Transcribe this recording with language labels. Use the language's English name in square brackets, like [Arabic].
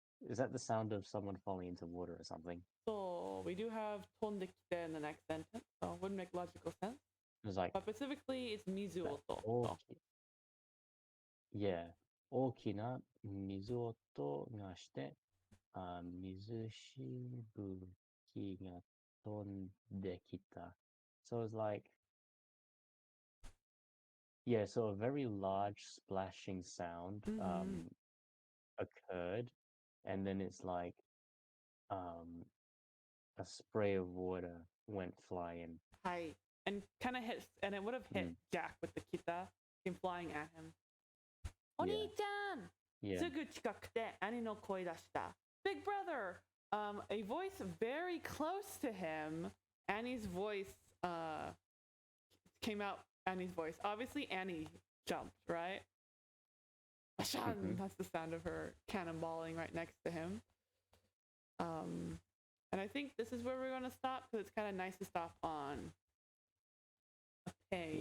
[English] Is that the sound of someone falling into water or something? So we do have tondekite in the next sentence, so it wouldn't make logical sense. It's like, but specifically, it's mizuoto. Yeah. [Japanese] 大きな水音がして、水しぶきが飛んできた. [English] So it's like, yeah, so a very large splashing sound occurred, and then it's like a spray of water went flying. Hi. And kind of hit, and it would have hit Jack with the kita, came flying at him. Oni-chan! Yeah. [Japanese] すぐ近くで兄の声出した. [English] Big brother! A voice very close to him. Annie's voice came out. Annie's voice. Obviously, Annie jumped, right? Bashan! That's the sound of her cannonballing right next to him. And I think this is where we're going to stop because it's kind of nice to stop on a page.